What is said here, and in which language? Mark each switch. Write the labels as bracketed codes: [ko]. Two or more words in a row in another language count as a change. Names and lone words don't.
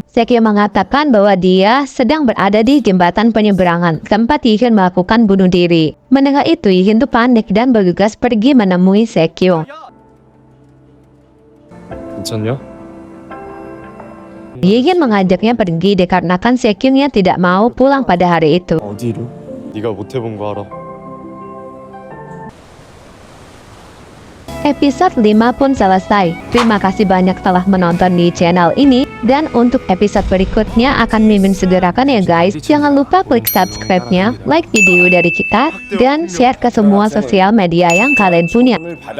[id] Sekyung mengatakan bahwa dia sedang berada di jembatan penyeberangan tempat Hyun melakukan bunuh diri. Mendengar itu, Hyun tuh panik dan bergegas pergi menemui Sekyung. [ko] 괜찮냐? [id] Hyun mengajaknya pergi dikarenakan Sekyungnya tidak mau pulang pada hari itu. [ko] 어디로? 네가 못 해본 거 알아. [id] Episode 5 pun selesai. Terima kasih banyak telah menonton di channel ini. Dan untuk episode berikutnya akan Mimin segerakan ya guys. Jangan lupa klik subscribe-nya, like video dari kita, dan share ke semua sosial media yang kalian punya.